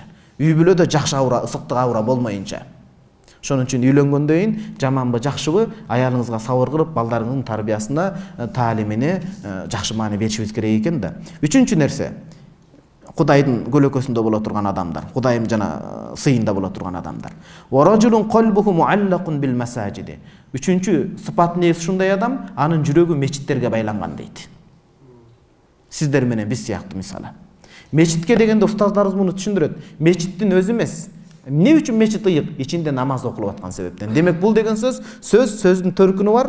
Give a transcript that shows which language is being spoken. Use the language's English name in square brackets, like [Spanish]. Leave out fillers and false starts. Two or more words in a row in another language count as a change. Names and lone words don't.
[Kyrgyz] Үй бүлөдө жакшы аура, ысыктык аура болмойынча. Ошон үчүн үйлөнгөндөн кийин жаманбы, жакшыбы аялыңызга сабыр кылып, балдарыңыздын тарбиясына, таалимине жакшы маани беришибиз керек экен да. Үчүнчү нерсе, Кудайдын көлөкөсүндө боло турган адамдар, Кудайым жана сыйында боло турган адамдар. [Arabic] ورجل قلبه معلق بالمساجد. [Kyrgyz] Үчүнчү сыпаттын ээси ушундай адам, анын жүрөгү мечиттерге байланган дейт. Сиздер менен биз сыяктуу мисалы. Мечитке дегенде устаздарыбыз муну түшүндүрөт. Мечиттин өзү эмес, Эмне үчүн мечит ыйык? Ичинде намаз окулуп аткан себептен. Демек бул деген сөздүн төркүнү бар.